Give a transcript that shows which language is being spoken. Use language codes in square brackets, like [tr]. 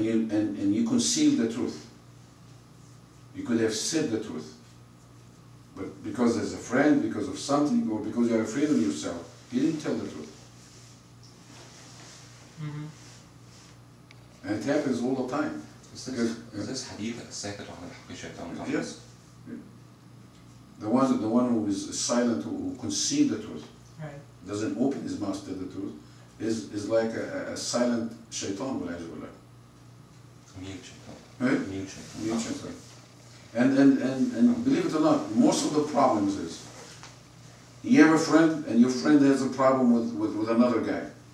[en] and you conceal the truth. You could have said the truth, but because there's a friend, because of something, or because you're afraid of yourself, you didn't tell the truth. And it happens all the time. Is this hadith [ar] الساكت عن الحق شيطان? [en] Yes. The one who is silent, who conceals the truth, right, doesn't open his mouth to the truth, is like a silent shaitan. Mute shaitan. Right? Mute shaitan. Mute shaitan. And believe it or not, most of the problems is you have a friend, and your friend has a problem with another guy.